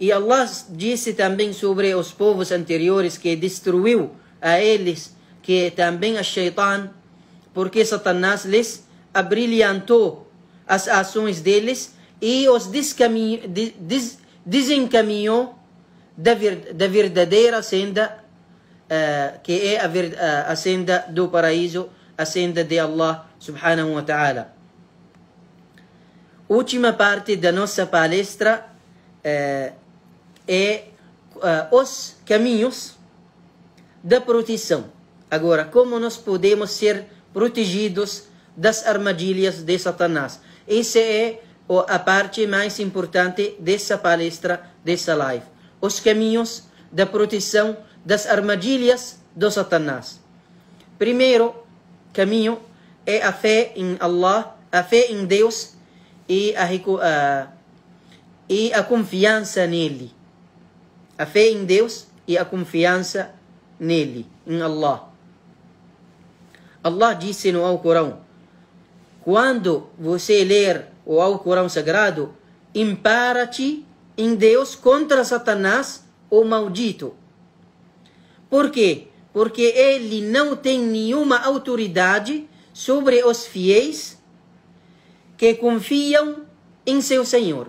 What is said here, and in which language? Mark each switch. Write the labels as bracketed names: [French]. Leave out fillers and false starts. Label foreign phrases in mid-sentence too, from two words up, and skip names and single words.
[Portuguese] E Allah disse também sobre os povos anteriores que destruiu a eles, que também a Shaitan, porque Satanás lhes abrilhantou as ações deles e os desencaminhou da verdadeira senda, que é a senda do paraíso, a senda de [Arabic] الله سبحانه وتعالى. [Portuguese] Última parte da nossa palestra é os caminhos da proteção. Agora, como nós podemos ser protegidos das armadilhas de Satanás? Essa é a parte mais importante dessa palestra, dessa live. Os caminhos da proteção das armadilhas do Satanás. Primeiro caminho é a fé em Allah, a fé em Deus e a confiança nele. A fé em Deus e a confiança nele, em Allah. Allah disse no Alcorão, quando você ler o Alcorão Sagrado, impara-te em Deus contra Satanás, o maldito. Por quê? Porque ele não tem nenhuma autoridade sobre os fiéis que confiam em seu Senhor.